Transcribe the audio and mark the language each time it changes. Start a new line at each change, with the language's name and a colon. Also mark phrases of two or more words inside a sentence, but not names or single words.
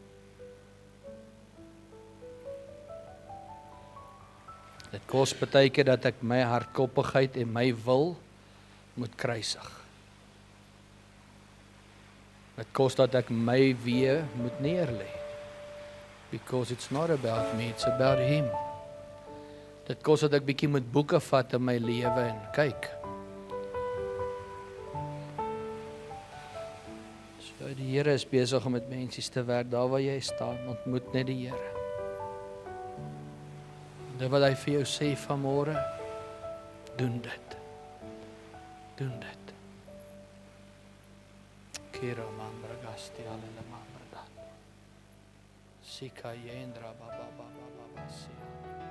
Afrikaans: Dit kos baie keer dat ek my hardkoppigheid en my wil moet kruisig. Dit kos dat ek my wee moet neerlê.
English: Because it's not about me, it's about him.
Afrikaans: Dit kos dat ek bietjie moet boeke vat in my lewe en kyk. So die Here is besig om met mense te werk, daar waar jy staan, ontmoet net die Here. Dit wat hy vir jou sê vanmôre, doen dit. Doen dit. Kira mandra gasti alele mandra. Sika yendra baba baba baba sia.